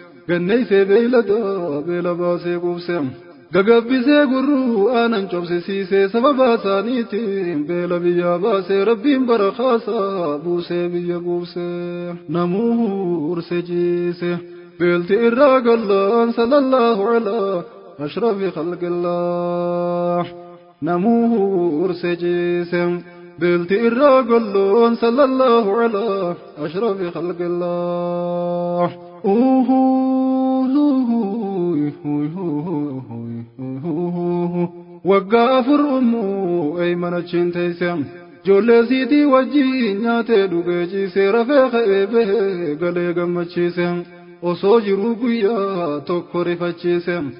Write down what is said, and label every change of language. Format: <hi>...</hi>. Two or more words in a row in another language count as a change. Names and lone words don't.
<om>Ganneessee beeylada beela baasee quubse. Gagabbisee gurruu aanan cobsisiisee sababa isaaniitiin beela biyyaa baasee Rabbiin bara kaasaa buusee biyya quubse. Namuu huurse ciise. Beelti irraa gallaan</om> <ar>صلى الله على أشرف خلق الله.</ar> <om>Namuu ursee ciise. Bilti irraa golloon</om> <ar>صلى الله على أشرف خلق الله. Uhu, uhu, uhu, uhu, uhu.</ar> <om>Waggaa afur ummuu eeymana chiin teeyse. Ijoollee siitii wajjin nyaatee dhugee ciisee rafee ka'ee bahee galee gammachiise. Osoo jiruu guyyaa tokko rifachiise.</om>